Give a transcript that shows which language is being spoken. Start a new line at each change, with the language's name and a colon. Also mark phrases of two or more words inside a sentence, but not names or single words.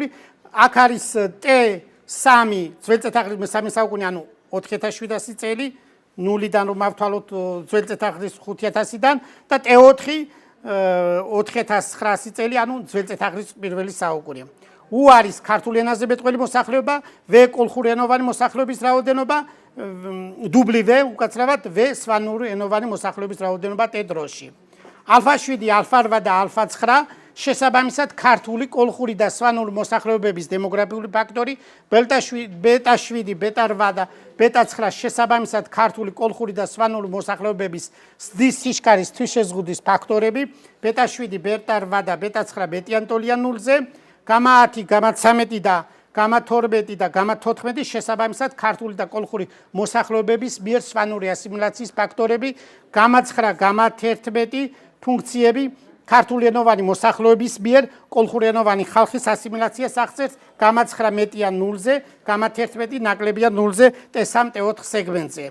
Georgian: აქ არის T3 ძველწესაღრიცხვის მე-3 საუკუნე, ანუ 4700 წელი, 0-დან რომ ავთვალოთ ძველწესაღრიცხვის 5000-დან და T4 4900 წელი, ანუ ძველწესაღრიცხვის პირველი საუკუნე. U არის ქართული ენაზე მეტყველი მოსახლეობა, V კოლხური ენოვანი მოსახლეობის რაოდენობა, W უკაცრავად V სვანური ენოვანი მოსახლეობის რაოდენობა T დროში. α7, α8 და α9 შესაბამისად ქართული, კოლხური და სვანური მოსახლეობების დემოგრაფიული ფაქტორი, β7, β8 და β9 შესაბამისად ქართული, კოლხური და სვანური მოსახლეობების ზრდის სიშკარის თვითშეზღუდვის ფაქტორები, β7, β8 და β9 ბეტიან ტოლიან ნულზე, γ10, γ13 და γ12 და γ14 შესაბამისად ქართული და კოლხური მოსახლეობების მიერ სვანური ასიმილაციის ფაქტორები, γ9, γ11 ფუნქციები ქართული ენოვანი მოსახლეობის მიერ კოლხურენოვანი ხალხის ასიმილაციას აღწევს γ9 მეტია 0-ზე, γ11 ნაკლებია 0-ზე T3, T4 სეგმენტზე.